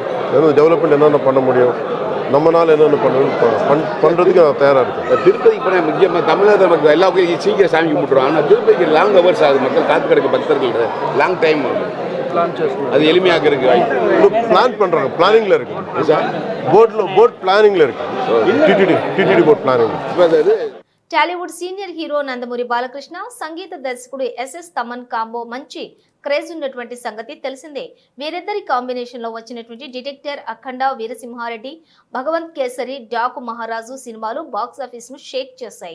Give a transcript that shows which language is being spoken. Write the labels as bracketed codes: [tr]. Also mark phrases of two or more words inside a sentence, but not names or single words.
[ta] டெவலப்மெண்ட் என்னென்ன பண்ண முடியும், நம்மளால் என்னென்ன பண்ணுறதுக்கு நான் தயாராக இருக்கேன். திருப்பதிக்கு போனால் முக்கியமாக தமிழக மக்கள் எல்லா கோயிலும் சீக்கிரம் சாமி கும்பிட்டுருவாங்க. ஆனால் திருப்பதிக்கு [en] long hours [ta] ஆகுது. மக்கள் காத்து கிடக்கு பக்தர்கள் [en] long time [ta] அது எளிமையாக இருக்கு. பிளான் பண்ணுறாங்க. பிளானிங்கில் இருக்கு சார். போட் பிளானிங்கில் இருக்கு. [en] TTD board planning. [te] టాలీవుడ్ సీనియర్ హీరో నందమూరి బాలకృష్ణ సంగీత దర్శకుడు ఎస్ఎస్ తమన్ కాంబో మంచి క్రేజ్ ఉన్నటువంటి సంగతి తెలిసిందే. వీరిద్దరి కాంబినేషన్ లో వచ్చినటువంటి డిటెక్టర్ అఖండ, వీరసింహారెడ్డి, భగవంత్ కేసరి, డాకు మహారాజు సినిమాలు [en] box office [te] ను షేక్ చేశాయి.